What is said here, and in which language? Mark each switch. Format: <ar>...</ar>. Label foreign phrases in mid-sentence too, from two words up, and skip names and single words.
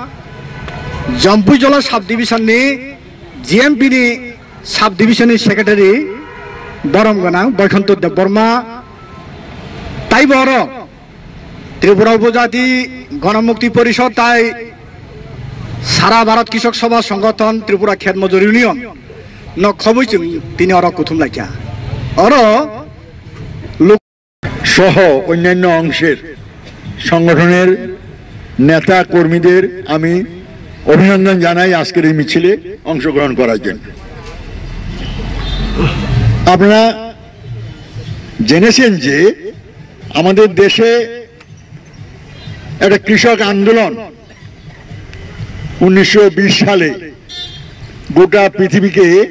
<trp>जम्पुजला</trp> <en>sub division</en> <trp>GMP</trp> <en>sub division secretary</en> <trp>बरम गोनां बैकुंठ देवबर्मा ताइबर त्रिपुरा उपजाति गणमुक्ति परिषद ताई सारा भारत कृषक सभा संगठन त्रिपुरा खेत मजूर यूनियन न खबैजों तिनि अर कुथुम लाइजा अर</trp> <bn>সহ অন্যান্য অংশের সংগঠনের নেতা কর্মীদের আমি অভিনন্দন জানাই আজকের এই মিছিলে অংশগ্রহণ করার জন্য। আপনারা জেনেছেন যে আমাদের দেশে একটা কৃষক আন্দোলন 1920 সালে গোটা পৃথিবীকে</bn>